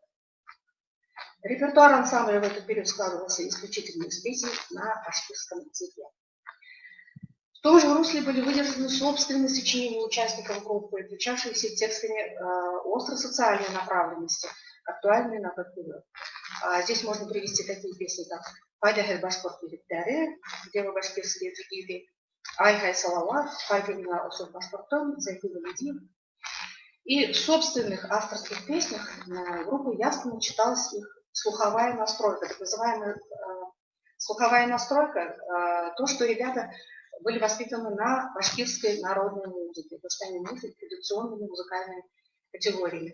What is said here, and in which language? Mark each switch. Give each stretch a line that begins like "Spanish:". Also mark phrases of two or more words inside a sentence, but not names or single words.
Russian: Репертуар ансамбля в этот период складывался исключительно из песен на башкирском языке. В том же русле были выдержаны собственные сочинения участников группы, отличавшиеся текстами остро-социальной направленности, актуальные на тот период. Здесь можно привести такие песни, как «Пайдахель башкорт Виктория», где вы башкирские джигиты, «Айхай салават», «Пайдахель особ башкортон», «Зайдива лидив». И в собственных авторских песнях группы явственно читалась их слуховая настройка, так называемая слуховая настройка, то, что ребята были воспитаны на башкирской народной музыке, то, что они мыслят традиционными музыкальными категориями.